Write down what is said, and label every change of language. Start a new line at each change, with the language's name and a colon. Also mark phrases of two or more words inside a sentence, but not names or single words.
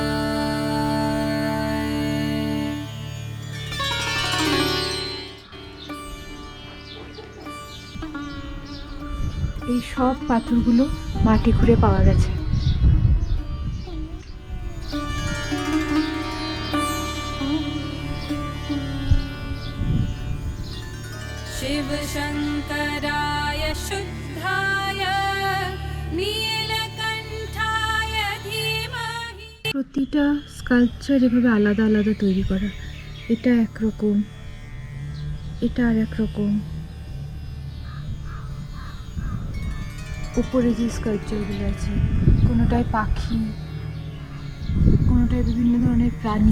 Bangla: এই সব পাথরগুলো মাটি খুঁড়ে পাওয়া গেছে।
Sanskrit: शिव शंकराय शुद्धाय नीलकंठाय धीमहि।
Bangla: প্রতিটা স্কাল্পচার এভাবে আলাদা আলাদা তৈরি করা। এটা একরকম, এটা আর একরকম। উপরে যে স্কাল্পচারগুলো আছে, কোনোটায় পাখি, কোনোটায় বিভিন্ন ধরনের প্রাণী।